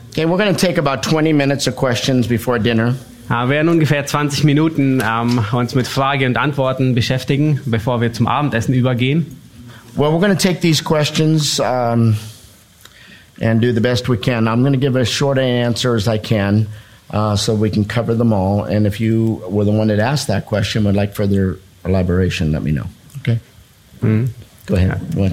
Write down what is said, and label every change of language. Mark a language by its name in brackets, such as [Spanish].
[English] Okay, we're going to take about 20 minutes of questions before dinner. [German] Wir werden ungefähr 20 Minuten uns mit Frage und Antworten beschäftigen, bevor wir zum Abendessen übergehen. [English] Well, we're going to take these questions and do the best we can. I'm going to give as short an answer as I can, so we can cover them all. And if you were the one that asked that question, would like further elaboration, let me know. Okay. Go ahead.